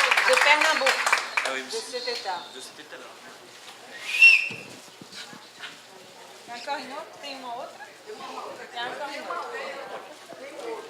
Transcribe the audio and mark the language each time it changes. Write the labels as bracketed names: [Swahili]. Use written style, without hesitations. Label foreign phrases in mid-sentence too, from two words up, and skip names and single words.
[Portuguese] De Pernambuco. [French] Ah oui, [Portuguese] De Cetetá. Tem [French] encore une autre? [Portuguese] Tem uma outra? [French] Tem encore une autre.